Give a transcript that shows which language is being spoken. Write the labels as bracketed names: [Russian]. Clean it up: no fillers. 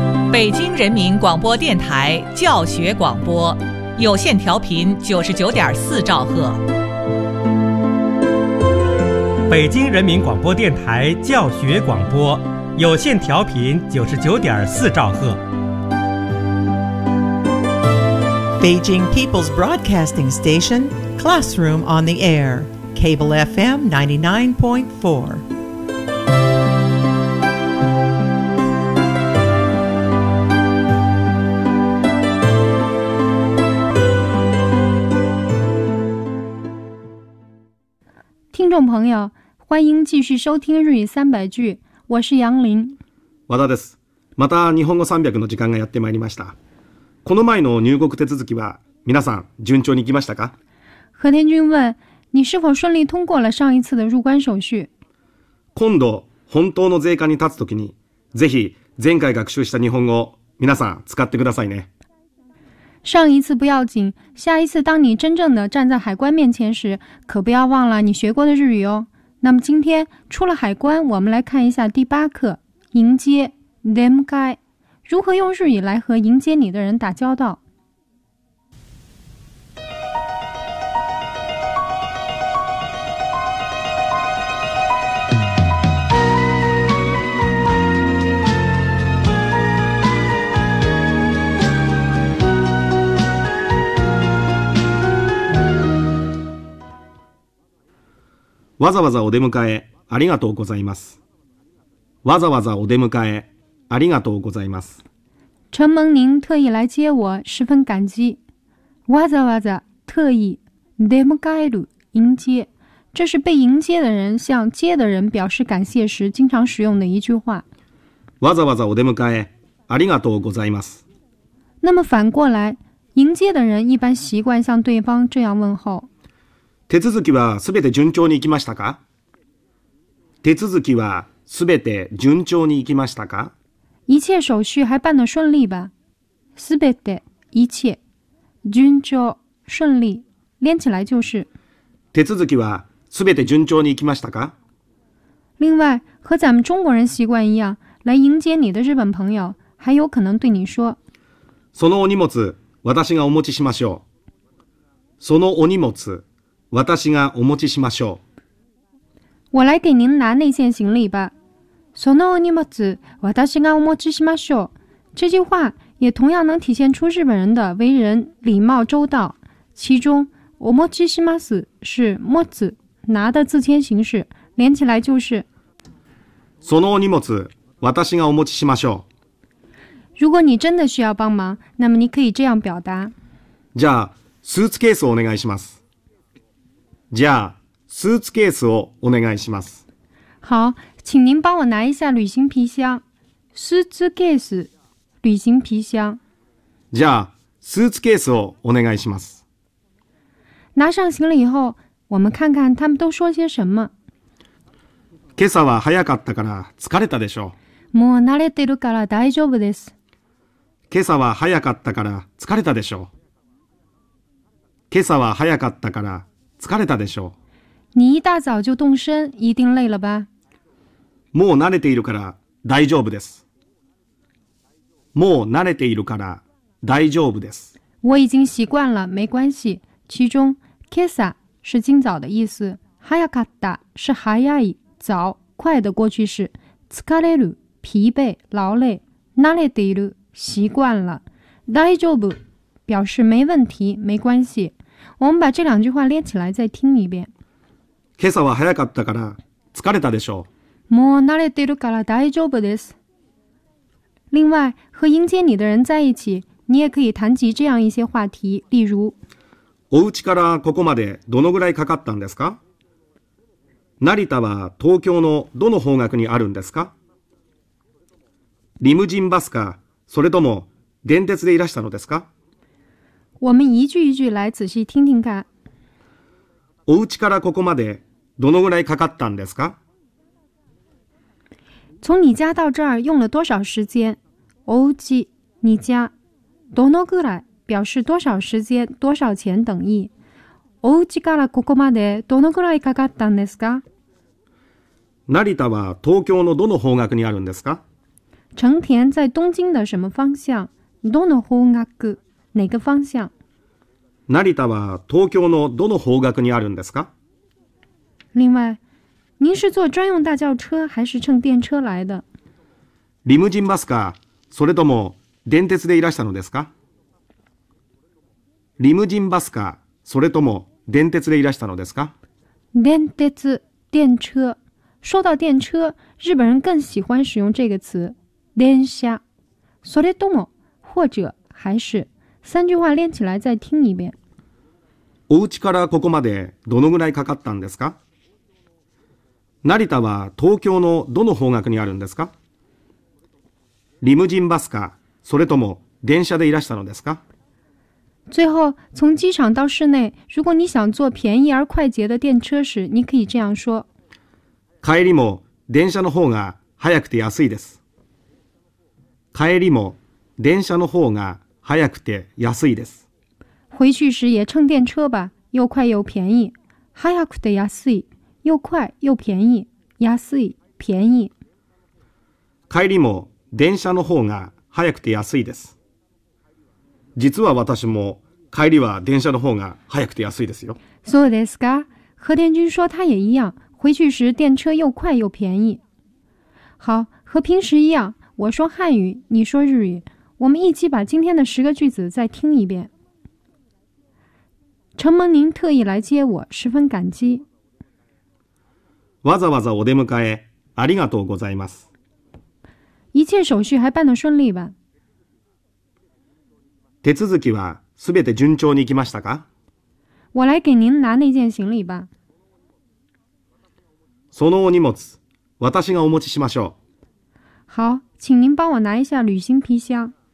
[Chinese] 北京人民广播电台教学广播，有线调频99.4兆赫。北京人民广播电台教学广播，有线调频99.4兆赫。 [English] Beijing People's Broadcasting Station, Classroom on the Air, Cable FM 99.4. [Chinese] 朋友，欢迎继续收听日语三百句，我是杨林。 [Japanese] 和田です。また日本語三百の時間がやってまいりました。この前の入国手続きは皆さん順調に行きましたか？ [Chinese] 和田君问，你是否顺利通过了上一次的入关手续？ [Japanese] 今度本当の税関に立つときに、ぜひ前回学習した日本語皆さん使ってくださいね。 [Chinese] 上一次不要紧，下一次当你真正的站在海关面前时，可不要忘了你学过的日语哦。那么今天出了海关，我们来看一下第八课，迎接 demkai， 如何用日语来和迎接你的人打交道。 [Japanese] わざわざお出迎えありがとうございます。わざわざお出迎えありがとうございます。 [Chinese] 承蒙您特意来接我，十分感激。 [Japanese] わざわざ [Chinese] 特意 [Japanese] 出迎える [Chinese] 迎接，这是被迎接的人向接的人表示感谢时经常使用的一句话。 [Japanese] わざわざお出迎えありがとうございます。 [Chinese] 那么反过来，迎接的人一般习惯向对方这样问候。 [Japanese] 手続きはすべて順調に行きましたか？手続きはすべて順調に行きましたか？ [Chinese] 一切手续还办得顺利吧？ [Japanese] すべて、一切、順調、 [Chinese] 顺利、连起来就是。 [Japanese] 手続きはすべて順調に行きましたか？ [Chinese] 另外、和咱们中国人习惯一样、来迎接你的日本朋友、还有可能对你说。 [Japanese] そのお荷物、私がお持ちしましょう。そのお荷物、私がお持ちしましょう。 [Chinese] 我来给您拿那件行李吧。 [Japanese] そのお荷物、私がお持ちしましょう。 [Chinese] 这句话也同样能体现出日本人的为人礼貌周到。其中、 [Japanese] お持ちします [Chinese] 是持つ、拿的自谦形式，连起来就是。 [Japanese] そのお荷物、私がお持ちしましょう。 [Chinese] 如果你真的需要帮忙，那么你可以这样表达。 [Japanese] じゃあ、スーツケースをお願いします。じゃあスーツケースをお願いします。 [Chinese] 好，请您帮我拿一下旅行皮箱。 [Japanese] スーツケース、 [Chinese] 旅行皮箱。 [Japanese] じゃあスーツケースをお願いします。 [Chinese] 拿上行李以后，我们看看他们都说些什么。 [Japanese] 今朝は早かったから疲れたでしょう。もう慣れてるから大丈夫です。今朝は早かったから疲れたでしょう。今朝は早かったから。疲れたでしょう。 [Chinese] 你一大早就动身，一定累了吧？ [Japanese] もう慣れているから大丈夫です。もう慣れているから大丈夫です。 [Chinese] 我已经习惯了，没关系。其中、今朝是今早的意思， [Japanese] 早かった [Chinese] 是早い、早、快的过去式。 [Japanese] 疲れる、 [Chinese] 疲惫、劳累。 [Japanese] 慣れている、 [Chinese] 习惯了。大丈夫、表示没问题、没关系。我们把这两句话连起来再听一遍。 [Japanese] 今朝は早かったから疲れたでしょう。もう慣れてるから大丈夫です。 [Chinese] 另外，和迎接你的人在一起，你也可以谈及这样一些话题，例如。 [Japanese] お家からここまでどのぐらいかかったんですか？成田は東京のどの方角にあるんですか？リムジンバスか、それとも電鉄でいらしたのですか？ [Chinese] 我们一句一句来仔细听听看。 [Japanese] お家からここまでどのぐらいかかったんですか？ [Chinese] 从你家到这儿用了多少时间？お家、你家、 [Japanese] どのぐらい [Chinese] 表示多少时间、多少钱等意。 [Japanese] お家からここまでどのぐらいかかったんですか？成田は東京のどの方角にあるんですか？ [Chinese] 成田在东京的什么方向？ [Japanese] どの方角？ [Chinese] 哪个方向？ [Japanese] 成田は東京のどの方角にあるんですか？ [Chinese] 另外，您是坐专用大轿车还是乘电车来的？ [Japanese] リムジンバスか、それとも電鉄でいらしたのですか？リムジンバスか、それとも電鉄でいらしたのですか？電鉄、電車。 [Chinese] 说到电车，日本人更喜欢使用这个词，電車。 [Japanese] それとも、 [Chinese] 或者、还是。三句话连起来再听一遍。 [Japanese] お家からここまでどのぐらいかかったんですか？成田は東京のどの方角にあるんですか？リムジンバスか、それとも電車でいらしたのですか？ [Chinese] 最后，从机场到市内，如果你想坐便宜而快捷的电车时，你可以这样说： [Japanese] 帰りも電車の方が早くて安いです。帰りも電車の方が早くて安いです。 [Chinese] 回去时也乘电车吧，又快又便宜。 [Japanese] 早くて安い， [Chinese] 又快又便宜。 [Japanese] 安い，便宜。帰りも電車の方が早くて安いです。実は私も帰りは電車の方が早くて安いですよ。そうですか。 [Chinese] 和田君说他也一样，回去时电车又快又便宜。好，和平时一样，我说汉语，你说日语，我们一起把今天的十个句子再听一遍。承蒙您特意来接我，十分感激。 [Japanese] わざわざお出迎え、ありがとうございます。 [Chinese] 一切手续还办得顺利吧？ [Japanese] 手続きはすべて順調に行きましたか？ [Chinese] 我来给您拿那件行李吧。 [Japanese] そのお荷物、私がお持ちしましょう。 [Chinese] 好、请您帮我拿一下旅行皮箱。